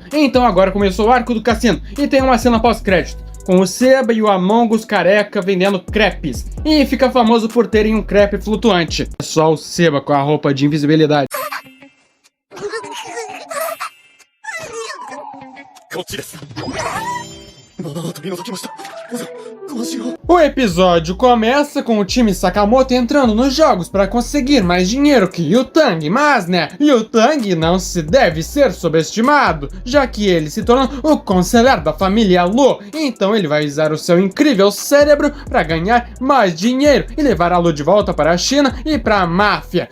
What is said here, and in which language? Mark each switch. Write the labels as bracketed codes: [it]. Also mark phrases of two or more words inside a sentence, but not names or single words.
[pt] Então agora começou o arco do cassino e tem uma cena pós-crédito com o Seba e o Among Us careca vendendo crepes. E fica famoso por terem um crepe flutuante. É só o Seba com a roupa de invisibilidade. [ja] こっちです。取り除きました。どうしよう。 [pt] O episódio começa com o time Sakamoto entrando nos jogos para conseguir mais dinheiro que Yu-Tang, mas Yu-Tang não se deve ser subestimado, já que ele se torna o conselheiro da família Lu, então ele vai usar o seu incrível cérebro para ganhar mais dinheiro e levar a Lu de volta para a China e para a máfia.